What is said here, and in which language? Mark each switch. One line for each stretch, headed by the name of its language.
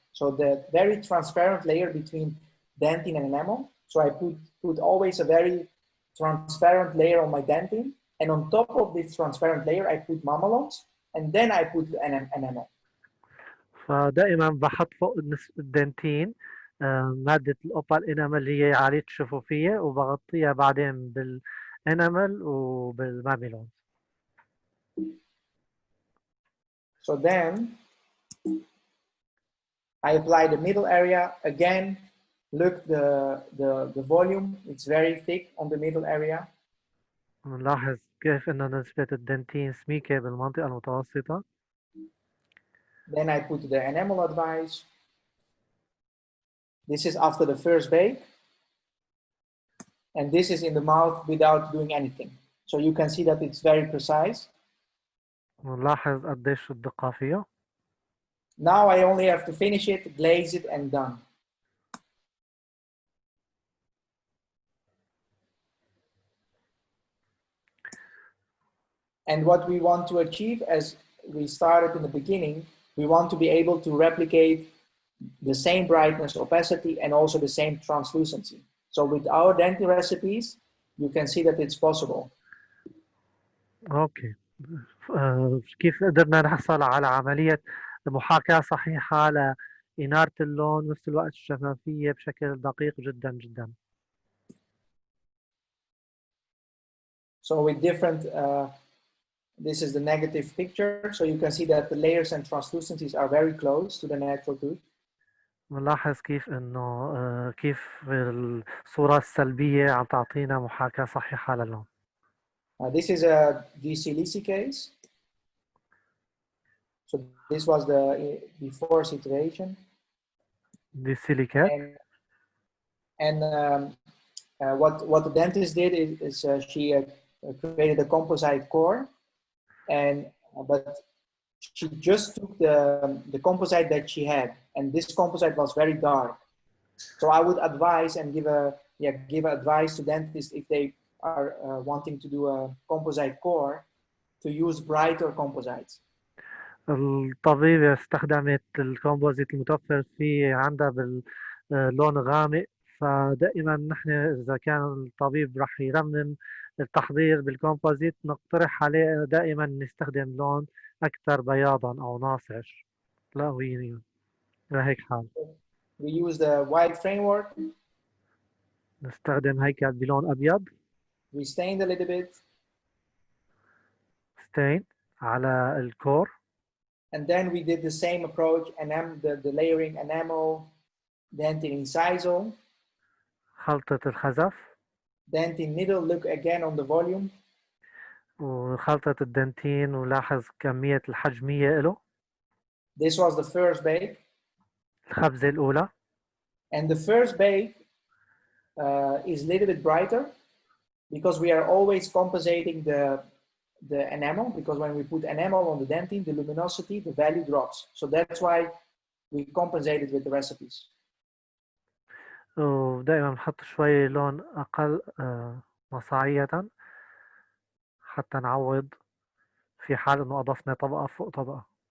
English: So the very transparent layer between dentine and enamel. So I put always a very transparent layer on my dentine, and on top of this transparent layer, I put mamelons, and then I put the enamel.
Arabic: فدائما بحط فوق الدنتين مادة الأوبال إنامل اللي هي عالية الشفوفية وبغطيها بعدين بالإنامل وبالماميلون.
English: So then I apply the middle area again. Look, the volume, it's very thick on the middle area.
Arabic: نلاحظ كيف إنه نسبة الدنتين سميكة بالمنطقة المتوسطة.
English: Then I put the enamel advice. This is after the first bake. And this is in the mouth without doing anything. So you can see that it's very precise.
Arabic: نلاحظ قديش الدقة فيه.
English: Now I only have to finish it, glaze it, and done. And what we want to achieve, as we started in the beginning, we want to be able to replicate the same brightness, opacity, and also the same translucency. So with our Denti recipes, you can see that it's possible. Okay.
Arabic: كيف قدرنا نحصل على عملية محاكاة صحيحة لإنارة اللون ونفس الوقت الشفافية بشكل دقيق جدا جدا.
English: So with different, this is the negative picture. So you can see that the layers and translucencies are very close to the natural tooth.
Arabic: نلاحظ كيف إنه كيف الصورة السلبية عم تعطينا محاكاة صحيحة للون.
English: This is a GC Lisi case. So this was the before situation. دي silicate. And what the dentist did is she created a composite core, but she just took the composite that she had, and this composite was very dark. So I would advise and give advice to dentists if they are wanting to do a composite core to use brighter composites.
Arabic: الطبيبة استخدمت الكومبوزيت المتوفر فيه عندها باللون غامق، فدائما نحن إذا كان الطبيب رح يرمم التحضير بالكومبوزيت نقترح عليه دائما نستخدم لون أكثر بياضا أو ناصع لهيك حال.
English: We use the white framework.
Arabic: نستخدم هيكل بلون أبيض.
English: We stained a little bit.
Arabic: Stain على الكور.
English: And then we did the same approach, the layering enamel, dentin incisal.
Arabic: خلطة الخزف.
English: Dentin middle, look again on the volume.
Arabic: وخلطة الدنتين ولاحظ كمية الحجمية له.
English: This was the first bake.
Arabic: الخبزة الأولى.
English: And the first bake is a little bit brighter because we are always compensating the enamel, because when we put enamel on the dentin, the luminosity, the value drops. So that's why we compensate it with the recipes.
Arabic: ودائما نحط شوي لون أقل مصاعية حتى نعوض في حال إنه أضفنا طبقة فوق طبقة.